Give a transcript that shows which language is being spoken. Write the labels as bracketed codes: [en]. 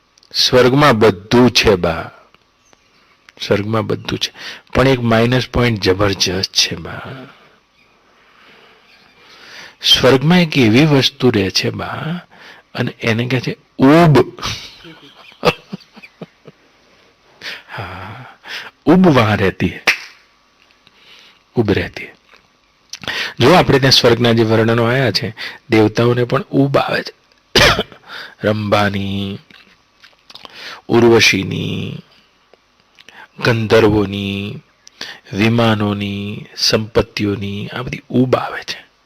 [gu] સ્વર્ગમાં બધું છે બા, સ્વર્ગમાં બધું છે. પણ એક માઇનસ પોઈન્ટ જબરજસ્ત છે બા. સ્વર્ગમાં એક એવી વસ્તુ રહે છે બા, અને એને કહે છે ઉબ. [hi] हाँ, उब वहां रहती है, उब रहती है. [gu] જો આપણે ત્યાં સ્વર્ગના જે વર્ણનો આવ્યા છે, દેવતાઓને પણ ઉબ આવે છે. રંભાની, ઉર્વશીની, ગંધર્વોની, વિમાનોની, સંપત્તિઓની આ બધી ઉબ આવે છે.